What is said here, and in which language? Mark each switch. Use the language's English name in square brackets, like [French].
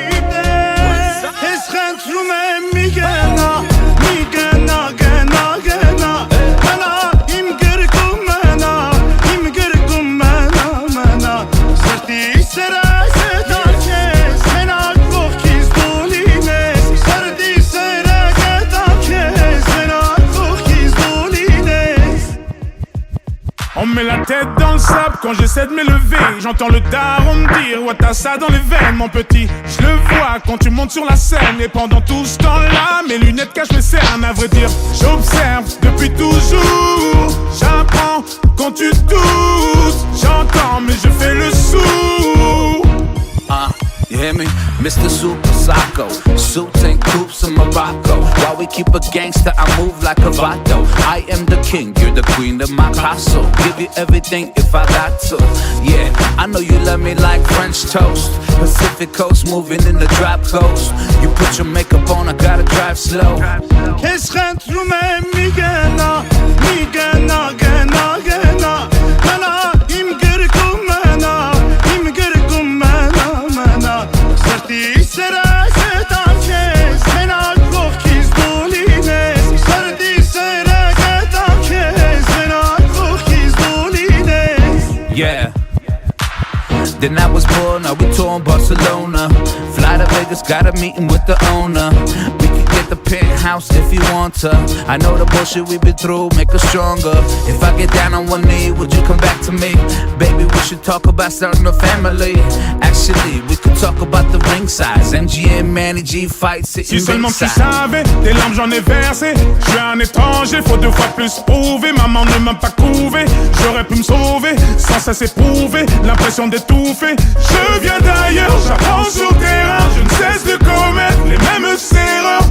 [Armenian] տես Ես խնդրում եմ մի գնա, մի գնա, գնա, գնա Մնա իմ գրկում մնա, իմ գրկում մնա, մնա Սրտի սերս է դարքես, մենակ կողքիս դու լինես Սրտի սերը կտակես, մենակ կողքիս դու լինես [French] On me met la tête dans le sable quand j'essaie de m'élever. J'entends le daron me dire ouais t'as ça dans les veines mon petit. Je le vois quand tu montes sur la scène. Et pendant tout ce temps-là mes lunettes cachent mes cernes. À vrai dire j'observe depuis toujours. J'apprends quand tu doutes. J'entends mais je fais le sourd. [English] You hear me? Mr. Super Psycho. Suits and coops in Morocco. While we keep a gangster, I move like a vato. I am the king, you're the queen of my castle. Give you everything if I got to. Yeah, I know you love me like French toast. Pacific coast, moving in the drop coast. You put your makeup on, I gotta drive slow. [Armenian] Ես խնդրում եմ մի գնա, մի գնա, գնա, գնա Մնա իմ գրկում մնա, իմ գրկում մնա, մնա Սրտի սերս է տանքես, մենակ կողքիս դու լինես Սրտի սերը կտակես, մենակ կողքիս դու լինես [English] Yeah. Then I was born, now we touring Barcelona. Fly to Vegas, got a meeting with the owner. We can get the penthouse if you want to. I know the bullshit we've been through, make us stronger. If I get down on one knee, would you come back to me? Baby, we should talk about starting a family. Actually, we could talk about the ring size. MGM, Manny G fight, sitting [French] Si seulement tu [English] ringside. [French] savais, tes larmes j'en ai versé. Je suis un étranger, faut 2 fois plus prouver. Maman ne m'a pas couvé, j'aurais pu me sauver. Sans cesse éprouver, l'impression d'étouffer. Je viens d'ailleurs, j'apprends sur terrain. Je ne cesse de commettre les mêmes erreurs.